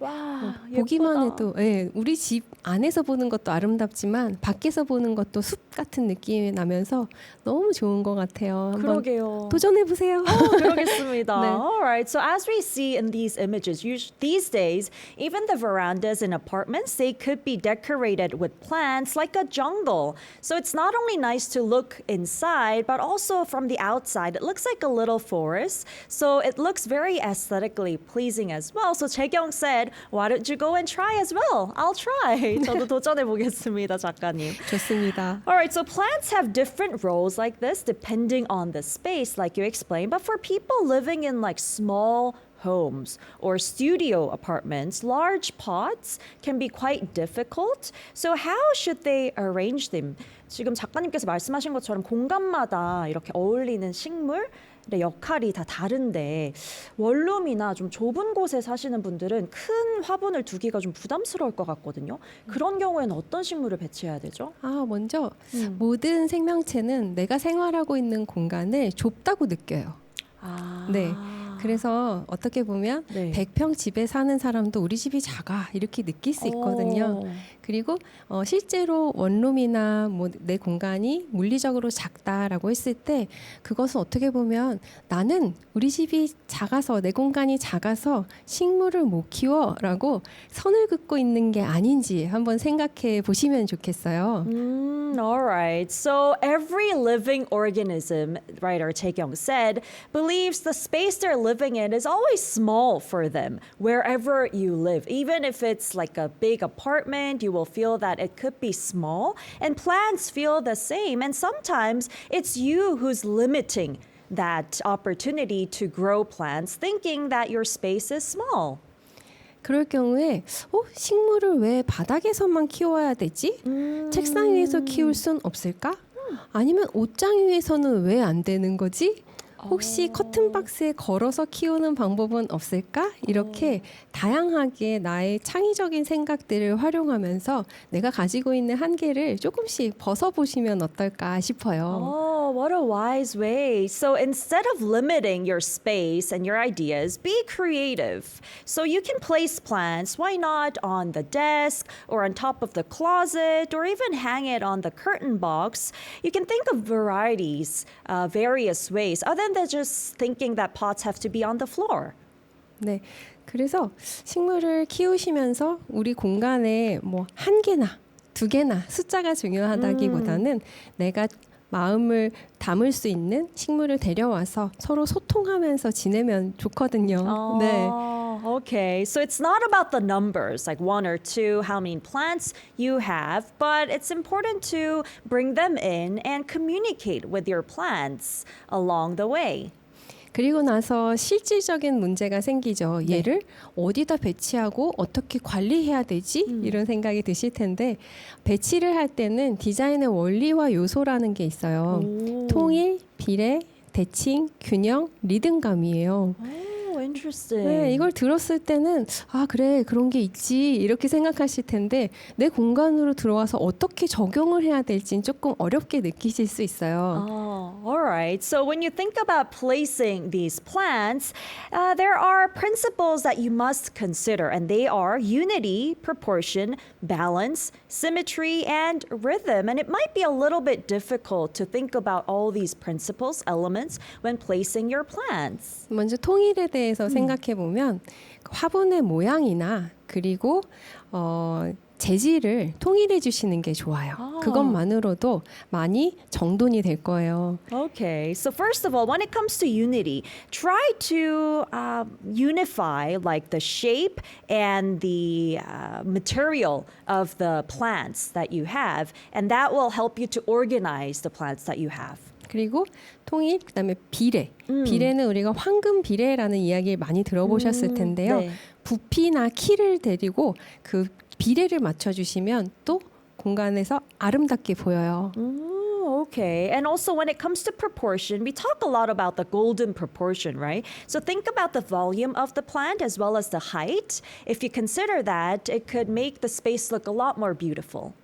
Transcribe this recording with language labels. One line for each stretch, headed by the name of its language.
Korean: 와, 보기만 해도 예, 우리 집 안에서 보는 것도 아름답지만 밖에서 보는 것도 숲 같은 느낌이 나면서 너무 좋은 것 같아요. 한번 그러게요. 도전해 보세요. 그러겠습니다. 네.
English: All right. So as we see in these images, these days, even the verandas in apartments, they could be decorated with plants like a jungle. So it's not only nice to look inside, but also from the outside, it looks like a little forest. So it looks very aesthetically pleasing as well. So Jaekyung said, why don't you go and try as well? I'll try.
Korean: 저도 도전해 보겠습니다, 작가님. 좋습니다.
English: All right, so plants have different roles like this depending on the space, like you explained. But for people living in like small homes or studio apartments, large pots can be quite difficult. So how should they arrange them?
Korean: 지금 작가님께서 말씀하신 것처럼 공간마다 이렇게 어울리는 식물 역할이 다 다른데 원룸이나 좀 좁은 곳에 사시는 분들은 큰 화분을 두기가 좀 부담스러울 것 같거든요. 그런 경우에는 어떤 식물을 배치해야 되죠? 먼저 모든 생명체는 내가 생활하고 있는 공간을 좁다고 느껴요. 네. 그래서 어떻게 보면 네. 100평 집에 사는 사람도 우리 집이 작아 이렇게 느낄 수 있거든요. 그리고 실제로 원룸이나 뭐 내 공간이 물리적으로 작다라고 했을 때 그것은 어떻게 보면 나는 우리 집이 작아서 내 공간이 작아서 식물을 못 키워라고 선을 긋고 있는 게 아닌지 한번 생각해 보시면 좋겠어요.
English: All right. So every living organism, writer Taekyung said, believes the space they're living in is always small for them, wherever you live. Even if it's like a big apartment, you will feel that it could be small. And plants feel the same. And sometimes it's you who's limiting that opportunity to grow plants, thinking that your space is small.
Korean: 그럴 경우에 식물을 왜 바닥에서만 키워야 되지? 책상 위에서 키울 순 없을까? 아니면 옷장 위에서는 왜 안 되는 거지? 혹시 커튼 박스에 걸어서 키우는 방법은 없을까? 이렇게 다양하게 나의 창의적인 생각들을 활용하면서 내가 가지고 있는 한계를 조금씩 벗어보시면 어떨까 싶어요.
English: what a wise way. So instead of limiting your space and your ideas, be creative. So you can place plants, why not on the desk or on top of the closet or even hang it on the curtain box. You can think of varieties, various ways, other than just thinking that pots have to be on the floor.
Korean: 네. 그래서 식물을 키우시면서 우리 공간에 뭐 한 개나 두 개나 숫자가 중요하다기보다는 내가 마음을 담을 수 있는 식물을 데려와서 서로 소통하면서 지내면 좋거든요. 네.
English: Okay. So it's not about the numbers, like one or two, how many plants you have, but it's important to bring them in and communicate with your plants along the way.
Korean: 그리고 나서 실질적인 문제가 생기죠. 얘를 어디다 배치하고 어떻게 관리해야 되지? 이런 생각이 드실 텐데 배치를 할 때는 디자인의 원리와 요소라는 게 있어요. 통일, 비례, 대칭, 균형, 리듬감이에요.
English: Oh, interesting.
Korean: 네, 이걸 들었을 때는 아 그래 그런 게 있지 이렇게 생각하실 텐데 내 공간으로 들어와서 어떻게 적용을 해야 될지는 조금 어렵게 느끼실 수 있어요.
English: All right. So when you think about placing these plants, there are principles that you must consider, and they are unity, proportion, balance, symmetry, and rhythm. And it might be a little bit difficult to think about all these principles, elements, when placing your plants.
Korean: 먼저 통일에 대해서 생각해 보면 화분의 모양이나 그리고 재질을 통일해 주시는 게 좋아요. 그것만으로도 많이 정돈이 될 거예요.
English: Okay, so first of all, when it comes to unity, try to unify like the shape and the material of the plants that you have, and that will help you to organize the plants that you have.
Korean: 그리고 통일, 그다음에 비례. 비례는 우리가 황금 비례라는 이야기를 많이 들어보셨을 텐데요. 네. 부피나 키를 데리고 그 비례를 맞춰주시면 또 공간에서 아름답게 보여요.
English: Okay. And also when it comes to proportion, we talk a lot about the golden proportion, right? So think about the volume of the plant as well as the height. If you consider that, it could make the space look a lot more beautiful.